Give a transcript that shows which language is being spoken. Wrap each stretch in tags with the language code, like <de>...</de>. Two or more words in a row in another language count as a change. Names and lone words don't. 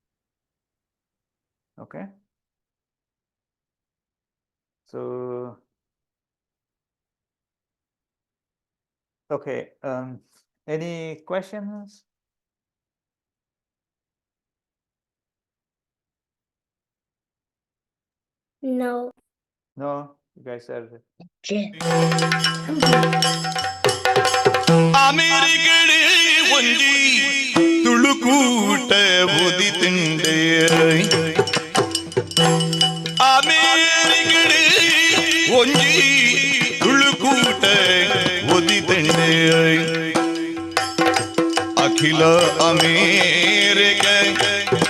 <en>Okay. So okay, any questions? No. No, you guys are</en> <tcy>America ಒಂಜಿ ತುಳುಕೂಟ ಓದಿತುಂಡೆ America ಒಂಜಿ ತುಳುಕೂಟ ಓದಿತುಂಡೆ ಅಖಿಲ ಅಮೇರಿಕ</tcy>